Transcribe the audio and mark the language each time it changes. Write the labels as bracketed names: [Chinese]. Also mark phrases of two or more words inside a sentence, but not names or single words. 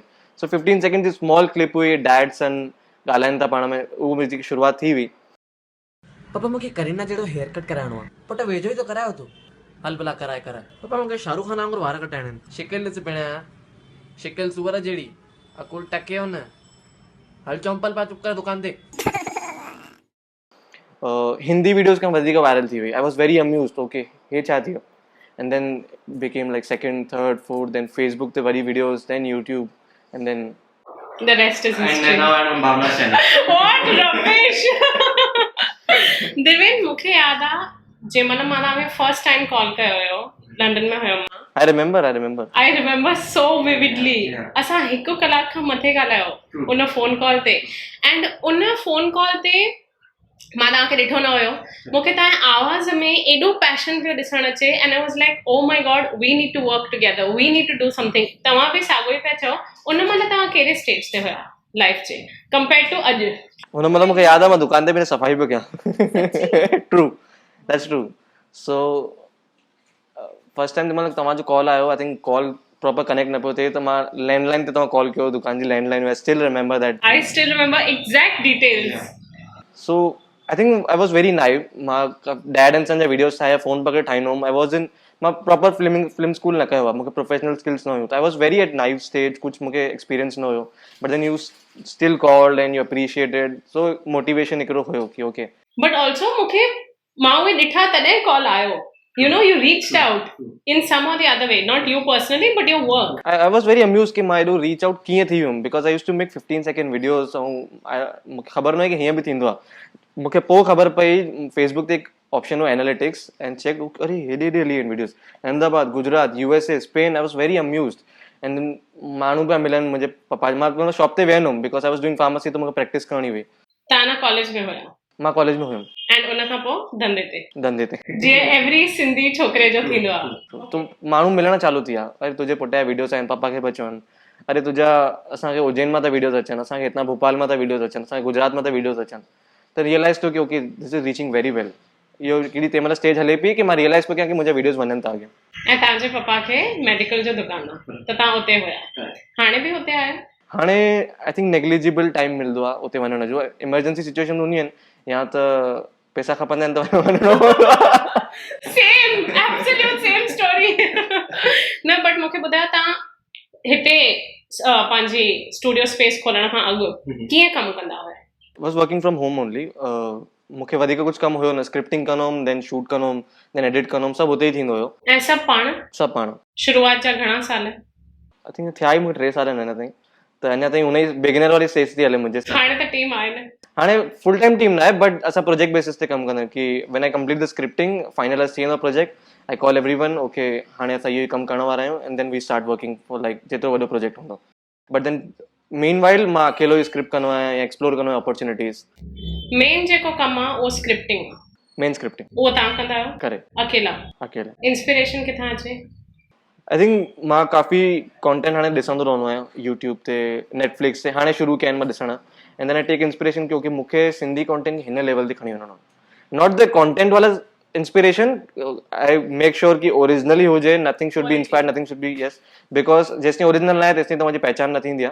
[Sindhi] सो 15 seconds जी [English] small clip [Sindhi] हुई, [English] dad son [Sindhi] ॻाल्हाइनि था पाण में, उहो मुंहिंजी शुरूआत थी हुई। पापा मूंखे करीना जहिड़ो [English] hair cut [Sindhi] कराइणो आहे। पुट वेझो ई तो करायो तूं, हल भला कराए। पापा मूंखे शाहरुख खान वांगुरु वार कटाइणा आहिनि। शिकिल ॾिस पिणिया, शिकिल सूअर जहिड़ी, अकुल टकियो न, हल चंपल पा चुप कर दुकान ते। हिंदी वीडियोस खां वधीक वायरल थी वई। [English] I was very amused, okay [Sindhi] हे छा थियो। [English] And then became like second third fourth, then Facebook [Sindhi] ते वरी [English] videos, then YouTube, And then The rest is history. And now I'm Bhavna channel. What rubbish! [Sindhi] दिलवेन मूंखे यादि आहे जंहिं महिल मां तव्हांखे [English] first time call [Sindhi] कयो हुयो, लंडन में हुयमि मां। [English] I remember. I remember so vividly. [Sindhi] असां 1 कलाक खां मथे ॻाल्हायो उन [English] phone call [Sindhi] ते। एंड उन [English] phone call [Sindhi] ते मां तव्हांखे ॾिठो न हुयो, मूंखे तव्हांजे आवाज़ में एॾो पैशन पियो ॾिसण अचे एंड [English] I was like oh my God we need to work together, we need to do something. [Sindhi] तव्हां बि साॻियो ई पिया चओ, उन महिल तव्हां कहिड़े स्टेज ते हुया लाइफ जे [English] compare to [Sindhi] अॼु? हुन महिल मूंखे यादि आहे मां दुकान ते बि सफ़ाई पियो कयां। [English] True, that's true. So first time [Sindhi] महिल तव्हांजो कॉल आयो, [English] I think [Sindhi] कॉल प्रॉपर कनेक्ट न पियो थिए, त मां लैंडलाइन ते तव्हां कॉल कयो, दुकान जी लैंडलाइन, [English] I still remember that. I still remember exact details. So I think I was very naive. [Sindhi] मां [English] dad and son [Sindhi] जा वीडियोस ठाहिया, फोन पकड़े ठाहींदो हुउमि। [English] I was in, [Sindhi] मां [English] proper film school [Sindhi] न कयो आहे, मूंखे [English] professional skills [Sindhi] न हुयूं, त [English] I was very at naive stage, [Sindhi] कुझु मूंखे एक्सपीरियंस न हुयो, [English] But then you still called and you appreciated, so motivation [Sindhi] हिकिड़ो हुयो कि ओके। [English] But also [Sindhi] मूंखे मां उहे ॾिठा तॾहिं कॉल आयो, [English] you know, you reached out in some or the other way, not you personally but your work. I was very amused [Sindhi] कि मां एॾो [English] reach out [Sindhi] कीअं थी वियुमि, [English] Because I use to make 15 second videos, [Sindhi] ऐं मूंखे ख़बर न हुई कि हीअं बि थींदो आहे। मूंखे पोइ ख़बर पई, फेसबुक ते हिकु ऑप्शन हो [English] analytics and check, [Sindhi] अरे हेॾे हेॾे हली आहिनि वीडियोस, अहमदाबाद, गुजरात, USA, स्पेन। [English] I was very amused and [Sindhi] माण्हू पिया मिलनि, मुंहिंजे पप्पा, मां शॉप ते वियमि हुउमि [English] because I was doing pharmacy, [Sindhi] त मूंखे प्रैक्टिस करणी हुई। तव्हां न कॉलेज में हुया? मां कॉलेज में हुयुमि। एंड उन खां पोइ धंधे ते जीअं एवरी सिंधी छोकिरे जो थींदो आहे, तो माण्हू मिलण चालू थी विया, अरे तुंहिंजे पुट जा वीडियोस आहिनि, पप्पा खे पिया चवनि, अरे तुंहिंजा असांखे उज्जैन मां था वीडियोस अचनि, असांखे हितां भोपाल मां था वीडियोस अचनि, असांखे गुजरात मां था वीडियोस अचनि, त रियलाइज़ थियो कि [English] okay this is reaching very well. [Sindhi] इहो हिकिड़ी तंहिं महिल स्टेज हले पई कि मां रियलाइज़ पियो कयां कि मुंहिंजा वीडियोस वञनि था अॻियां। ऐं तव्हांजे पप्पा खे मेडिकल जो दुकानु आहे, त तव्हां उते हुया, हाणे बि हुते आहियो? हाणे [English] I think negligible time [Sindhi] मिलंदो आहे उते वञण जो, [English] emergency situation [Sindhi] हूंदियूं आहिनि या त पैसा खपंदा आहिनि त वञिणो पवंदो आहे। [English] Same, absolute same story. [Sindhi] न बट मूंखे ॿुधायो, तव्हां हिते पंहिंजी [English] studio space [Sindhi] खोलण खां अॻु कीअं कमु कंदा हुआ? [English] Was working from home only. [Sindhi] मूंखे वधीक कुझु कमु हुयो न, स्क्रिप्टिंग कंदो हुउमि, देन शूट कंदो हुउमि, देन एडिट कंदो हुउमि, सभु उते ई थींदो हुयो। ऐं सभु पाण? सभु पाण। शुरूआत जा घणा साल? [English] I think [Sindhi] थिया ई मूंखे 3 साल अञा ताईं, त अञा ताईं उन ई बिगिनर वारी स्टेज थी हले मुंहिंजे। हाणे त टीम आहे न? हाणे [English] full time team [Sindhi] न आहे, बट असां [English] project basis [Sindhi] ते कमु कंदा आहियूं कि [English] when I complete the scripting, [Sindhi] फाइनलाइज़ थी वेंदो प्रोजेक्ट, [English] I call everyone, okay [Sindhi] हाणे असां इहो ई कमु करण वारा आहियूं, [English] And then we start working for like [Sindhi] जेतिरो वॾो प्रोजेक्ट हूंदो। [English] But then mean while [Sindhi] मां अकेलो ई स्क्रिप्ट कंदो आहियां या एक्सप्लोर कंदो आहियां अपॉर्चुनिटीज़। मेन जेको कमु आहे उहो स्क्रिप्टिंग आहे? मेन स्क्रिप्टिंग उहो तव्हां कंदा आहियो करे अकेला? इंस्पिरेशन किथां अचे? [English] I think [Sindhi] मां काफ़ी कॉन्टेंट हाणे ॾिसंदो रहंदो आहियां यूट्यूब ते, नेटफ्लिक्स ते, हाणे शुरू कया आहिनि मां ॾिसण, [English] And then I take inspiration [Sindhi] क्योंकि मूंखे सिंधी कॉन्टेंट हिन लेवल ते खणी वञिणो आहे, [English] Not the content वाला inspiration, I make sure कि ओरिजिनली हुजे, Nothing should be inspired, nothing should be, yes, because [Sindhi] जेसिताईं ओरिजिनल न आहे तेसिताईं तव्हांजी पहचान न थींदी आहे।